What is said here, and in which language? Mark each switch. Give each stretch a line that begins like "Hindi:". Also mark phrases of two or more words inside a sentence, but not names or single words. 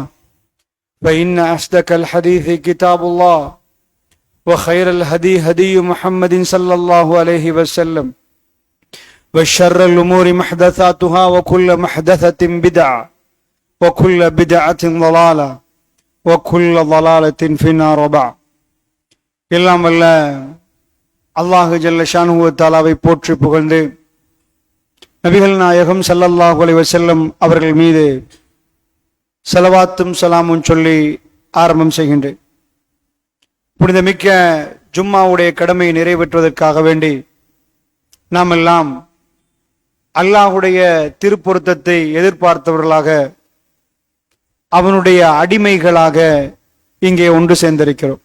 Arabic: فإن أصدق الحديث كتاب الله وخير الهدي هدي محمد صلى الله عليه وسلم وشر الأمور محدثاتها وكل محدثة بدعة وكل بدعة ضلالة وكل ضلالة في النار. وبعد.
Tamil: எல்லாம் வல்ல
Arabic: الله جل شأنه وتعالى
Tamil: போற்றி புகழ்ந்து நபிகள் நாயகம்
Arabic: صلى الله عليه وسلم
Tamil: அவர்கள் மீது ஸலவாத்தும் ஸலாமும் சொல்லி ஆரம்பம் செய்கின்றேன். புனிதமிக்க ஜும்மாவுடைய கடமையை நிறைவேற்றுவதற்காக வேண்டி நாம் எல்லாம் அல்லாஹுடைய திருப்பொருத்தத்தை எதிர்பார்த்தவர்களாக அவனுடைய அடிமைகளாக இங்கே ஒன்று சேர்ந்திருக்கிறோம்.